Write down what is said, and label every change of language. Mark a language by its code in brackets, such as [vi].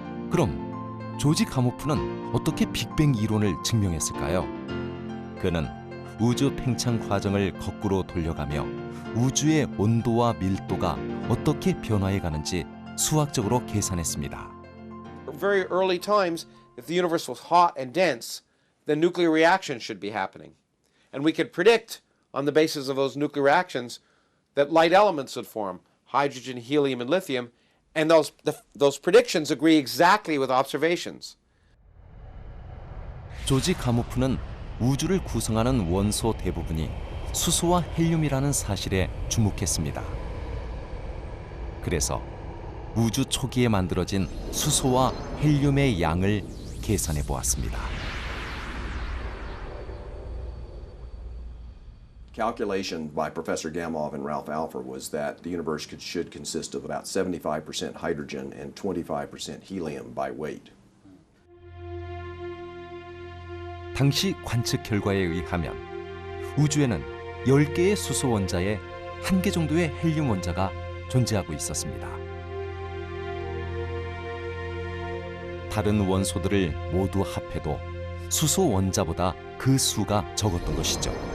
[ko] 그럼 조지 가모프는 어떻게 빅뱅 이론을 증명했을까요? 그는 우주 팽창 과정을 거꾸로 돌려가며 우주의 온도와 밀도가 어떻게 변화해 가는지 수학적으로 계산했습니다. [en] Very early times, if the universe was hot and dense, then nuclear reactions should be happening. And we could predict on the basis of those nuclear reactions that light elements would form, hydrogen, helium, and lithium, and those predictions agree exactly with observations. [ko] 조지 가모프는 우주를 구성하는 원소 대부분이 수소와 헬륨이라는 사실에 주목했습니다. 그래서 우주 초기에 만들어진 수소와 헬륨의 양을 계산해 보았습니다. [en] Calculation by Professor Gamow and Ralph Alpher was that the universe should consist of about 75% hydrogen and 25% helium by weight. [ko] 당시 관측 결과에 의하면 우주에는 10개의 수소 원자에 1개 정도의 헬륨 원자가 존재하고 있었습니다. 다른 원소들을 모두 합해도 수소 원자보다 그 수가 적었던 것이죠.